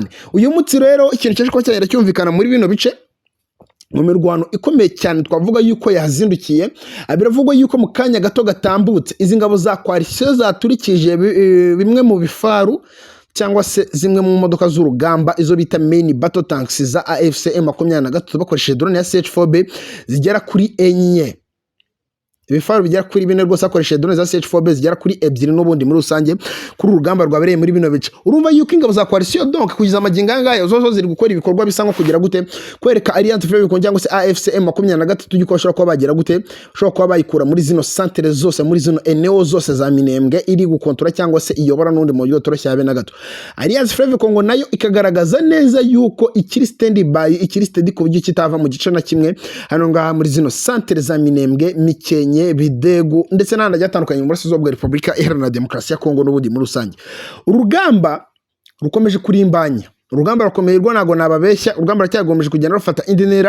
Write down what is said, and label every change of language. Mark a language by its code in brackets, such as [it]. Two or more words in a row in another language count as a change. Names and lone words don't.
[rw] Uyu munsi rero ikintu cyaje ko cyane cyumvikana muri bino bice mu mirwano ikomeye cyane twavuga yuko yazindukiye biravugwa yuko mu kanya gato gatambutse izi ngabo za coalition zaturikije bimwe mu bifaru cyangwa se zimwe mu modoka z'urugamba izo bita [en] main battle tanks [rw] za AFC M23 bakoresheje drone ya CH4B zigera kuri enye. Ibifaru bigera kuri 4 rwose akoresheje drone za CH4B zigera kuri 2 n'ubundi muri rusange kuri urugamba rwabereye muri bino bice. Urumva yuko ingabo za coalition donc kugiza amaginga ngayo zozo ziri gukora ibikorwa bisa nko kugira gute kwereka Alliance Fleuve Congo cyangwa se AFC M23 yuko bashobora kuba bagira gute bashobora kuba bayikura muri zino centre zose muri zino eneo zose za Minembwe iri gukontora cyangwa se iyobora n'undi mu buryo toroshye habe na gato. Alliance Fleuve Congo nayo ikagaragaza neza yuko ikiri [en] stand by [rw] ikiri steady ku buryo kitava mu gice na kimwe hano ngaha muri zino centre za Minembwe Mikenke Bidegu ndetse n'ahandi hatandukanye mu burasirazuba bwa Repubulika Iharanira Demokarasi ya Kongo n'ubundi muri rusange. Urugamba rukomeje kurimbanya, urugamba rukomerwa nago nababeshya, urugamba racyagomeje kugenda rufata indi ntera.